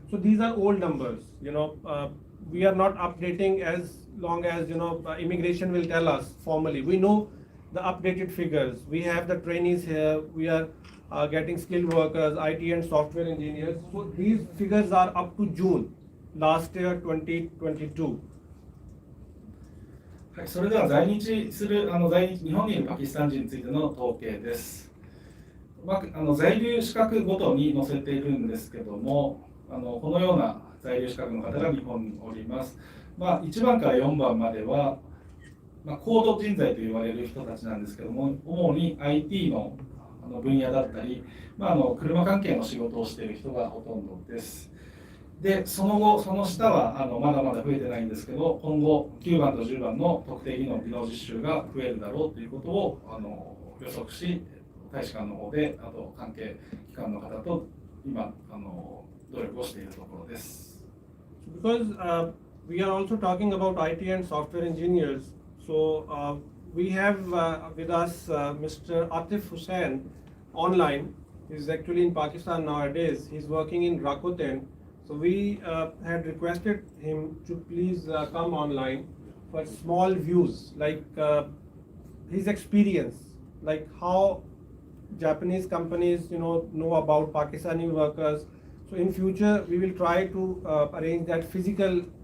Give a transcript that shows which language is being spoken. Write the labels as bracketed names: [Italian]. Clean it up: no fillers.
[English] So these are old numbers. We are not updating as long as immigration will tell us formally. We know the updated figures. We have the trainees here. We are getting skilled workers, IT and software engineers. So these figures are up to June last year, 2022. [Japanese] はい、それでは在日日本にいるパキスタン人についての統計です。在留資格ごとに載せているんですけども、このような在留資格の方が日本におります。 1番から4番までは、高度人材と言われる人たちなんですけども、主に IT の分野だったり、車関係の仕事をしている人がほとんどです。で、その後、その下はまだまだ増えてないんですけど、今後9番と10番の特定技能実習が増えるだろうということを予測し、大使館の方で、あと関係機関の方と今努力をしているところです。 [English] Because we are also talking about IT and software engineers, so we have with us Mr. Atif Hussain online. He's actually in Pakistan nowadays. He's working in Rakuten. So we had requested him to please come online for small views, like his experience, like how Japanese companies know about Pakistani workers. So in future we will try to arrange that physical